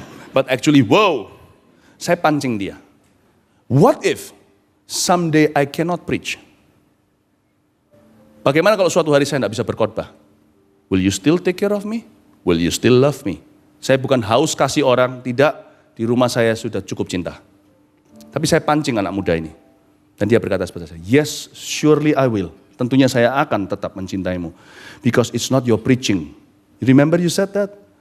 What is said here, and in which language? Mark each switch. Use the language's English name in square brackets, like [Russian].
[English] But actually, wow, [Indonesian] saya pancing dia. [English] What if someday I cannot preach? [Indonesian] Bagaimana kalau suatu hari saya nggak bisa berkhotbah? [English] Will you still take care of me? Will you still love me? [Indonesian] Saya bukan haus kasih orang, tidak. Di rumah saya sudah cukup cinta. Tapi saya pancing anak muda ini. Dan dia berkata seperti saya, [English] yes, surely I will. [Indonesian] Tentunya saya akan tetap mencintaimu. [English] Because it's not your preaching. You remember you said that?